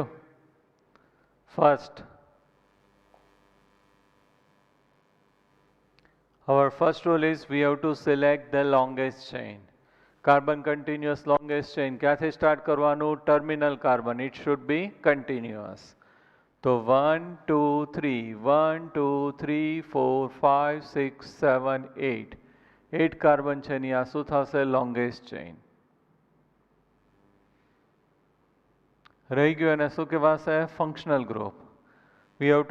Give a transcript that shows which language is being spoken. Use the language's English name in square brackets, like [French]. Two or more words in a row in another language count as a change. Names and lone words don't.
[English] ફર્સ્ટ, our first rule is we have to select the longest chain. Carbon continuous longest chain. [Gujarati] ક્યાંથી સ્ટાર્ટ કરવાનું? [English] terminal carbon. It should be continuous. [Gujarati] તો 1 2 3 1 2 3 4 5 6 7 8 8 કાર્બન છે એની આ શું થશે [English] longest chain [Gujarati] રહી ગયું એને શું કહેવાશે [English] functional group we have